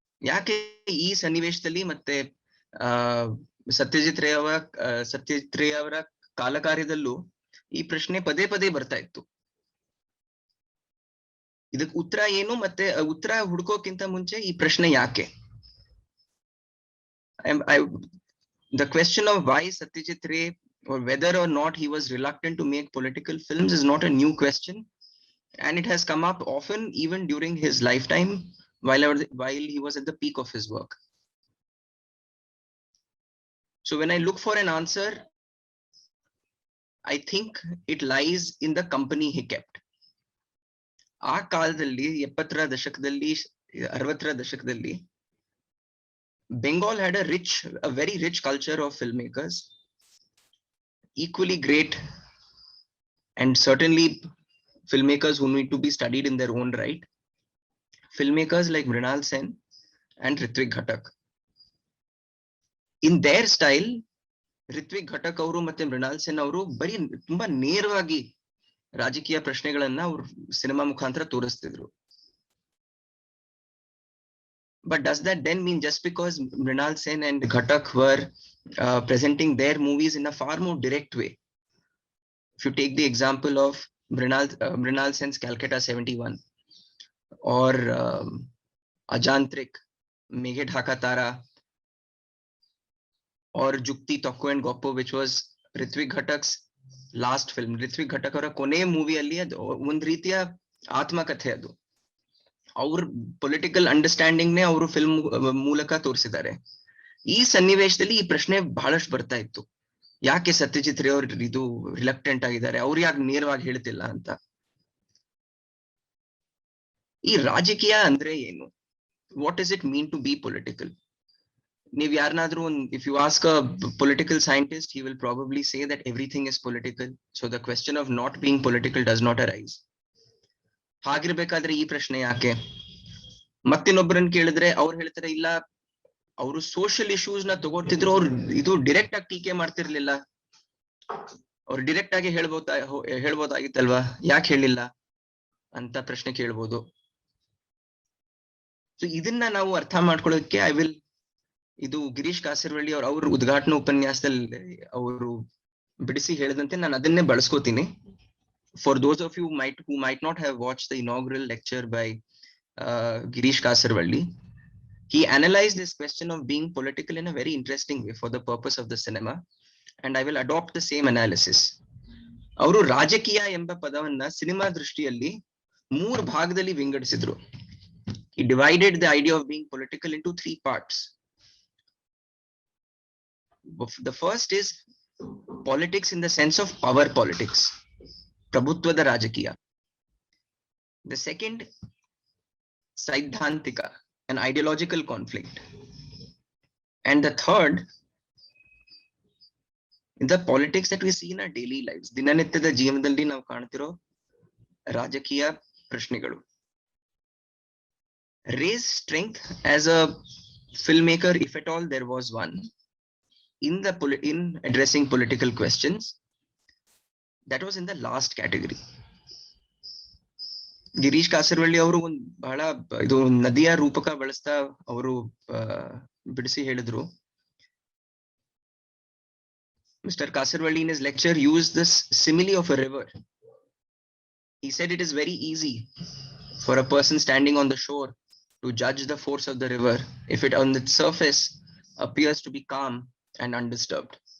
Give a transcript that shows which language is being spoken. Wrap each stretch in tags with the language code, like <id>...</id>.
<kn>ಯಾಕೆ ಈ ಸನ್ನಿವೇಶದಲ್ಲಿ ಮತ್ತೆ ಸತ್ಯಜಿತ್ ರೇ ಅವರ ಕಾಲಕಾರ್ಯದಲ್ಲೂ ಈ ಪ್ರಶ್ನೆ ಪದೇ ಪದೇ ಬರ್ತಾ ಇತ್ತು. ಇದಕ್ ಉತ್ತರ ಏನು, ಮತ್ತೆ ಉತ್ತರ ಹುಡ್ಕೋಕ್ಕಿಂತ ಮುಂಚೆ ಈ ಪ್ರಶ್ನೆ ಯಾಕೆ?</kn> <en>The question of why Satyajit Ray, or whether or not he was reluctant to make political films, is not a new question. And it has come up often even during his lifetime, while he was at the peak of his work. So when I look for an answer, I think it lies in the company he kept.</en> <kn>ಆ ಕಾಲದಲ್ಲಿ 70ರ ದಶಕದಲ್ಲಿ 60ರ ದಶಕದಲ್ಲಿ</kn> <en>Bengal had a very rich culture of filmmakers, equally great and certainly filmmakers who need to be studied in their own right. Filmmakers like Mrinal Sen and Ritwik Ghatak. In their style,</en> <kn>Ritwik Ghatak ಅವರು ಮತ್ತೆ Mrinal Sen ಅವರು ಬರೀ ತುಂಬಾ ನೇರವಾಗಿ ರಾಜಕೀಯ ಪ್ರಶ್ನೆಗಳನ್ನ ಅವರು cinema ಮುಖಾಂತರ ತೋರಿಸ್ತಿದ್ರು.</kn> <en>But does that then mean just because Mrinal Sen and Ghatak were presenting their movies in a far more direct way? If you take the example of Mrinal Sen's Calcutta 71 or Ajantrik, Meghe Dhaka Tara, or Jukti Tokko and Goppo, which was Ritwik Ghatak's last film.</en> <kn>Ritwik Ghatak ಅವರ ಕೊನೆ ಮೂವಿಯಲ್ಲಿ ಅದು ಒಂದ್ ರೀತಿಯ ಆತ್ಮಕಥೆ. ಅದು ಅವ್ರ political understanding ನೇ ಅವರು film ಮೂಲಕ ತೋರಿಸಿದ್ದಾರೆ. ಈ ಸನ್ನಿವೇಶದಲ್ಲಿ ಈ ಪ್ರಶ್ನೆ ಬಹಳಷ್ಟು ಬರ್ತಾ ಇತ್ತು, ಯಾಕೆ ಸತ್ಯಜಿತ್ ರೇ ಅವ್ರು ಇದು ರಿಲಕ್ಟೆಂಟ್ ಆಗಿದ್ದಾರೆ, ಅವ್ರು ಯಾಕೆ ನೇರವಾಗಿ ಹೇಳ್ತಿಲ್ಲ ಅಂತ. ಈ ರಾಜಕೀಯ ಅಂದ್ರೆ ಏನು?</kn> <en>What is it mean to be political?</en> <kn>ನೀವ್ ಯಾರನ್ನಾದ್ರೂ</kn> <en>If you ask a political scientist, he will probably say that everything is political, so the question of not being political does not arise.</en> <kn>ಹಾಗಿರ್ಬೇಕಾದ್ರೆ ಈ ಪ್ರಶ್ನೆ ಯಾಕೆ? ಮತ್ತಿನ್ನೊಬ್ಬರನ್ನ ಕೇಳಿದ್ರೆ ಅವ್ರು ಹೇಳ್ತಾರೆ, ಇಲ್ಲ ಅವರು ಸೋಷಿಯಲ್ ಇಶ್ಯೂಸ್ ನ ತಗೋತಿದ್ರು, ಅವ್ರು ಇದು ಡೈರೆಕ್ಟ್ ಆಗಿ ಟೀಕೆ ಮಾಡ್ತಿರ್ಲಿಲ್ಲ, ಅವ್ರು ಡೈರೆಕ್ಟ್ ಆಗಿ ಹೇಳ್ಬೋದಾಗಿತ್ತಲ್ವಾ, ಯಾಕೆ ಹೇಳಿಲ್ಲ ಅಂತ ಪ್ರಶ್ನೆ ಕೇಳ್ಬೋದು. ಸೊ ಇದನ್ನ ನಾವು ಅರ್ಥ ಮಾಡ್ಕೊಳ್ಳೋಕೆ ಇದು ಗಿರೀಶ್ ಕಾಸರವಳ್ಳಿ ಅವ್ರ ಉದ್ಘಾಟನಾ ಉಪನ್ಯಾಸದಲ್ಲಿ ಅವರು ಬಿಡಿಸಿ ಹೇಳಿದಂತೆ ನಾನು ಅದನ್ನೇ ಬಳಸ್ಕೋತೀನಿ.</kn> <en>For those of you who might not have watched the inaugural lecture by Girish Kasarvalli, he analyzed this question of being political in a very interesting way for the purpose of the cinema, and I will adopt the same analysis.</en> <kn>ಅವರು ರಾಜಕೀಯ ಎಂಬ ಪದವನ್ನ cinema ದೃಷ್ಟಿಯಲ್ಲಿ 3 ಭಾಗದಲ್ಲಿ ವಿಂಗಡಿಸಿದ್ರು.</kn> <en>He divided the idea of being political into 3 parts. The first is politics in the sense of power politics,</en> <kn>prabhutvada rajakiya.</kn> <en>The second, saidhantika, an ideological conflict. And the third, the politics that we see in our daily lives,</en> <kn>dinanityada jeevanadalli ನಾವು ಕಾಣ್ತಿರೋ ರಾಜಕೀಯ ಪ್ರಶ್ನೆಗಳು.</kn> <en>Ray's strength as a filmmaker, if at all there was one, in addressing political questions, that was in the last category.</en> <kn>Girish Kasaravalli ಅವರು ಬಹಳ ಇದು ನದಿಯ ರೂಪಕ ಬಳಸ್ತಾ ಅವರು ಬಿಡಿಸಿ ಹೇಳಿದ್ರು.</kn> <en>Mr. Kasarvalli in his lecture used this simile of a river. He said it is very easy for a person standing on the shore to judge the force of the river if it on its surface appears to be calm and undisturbed.</en>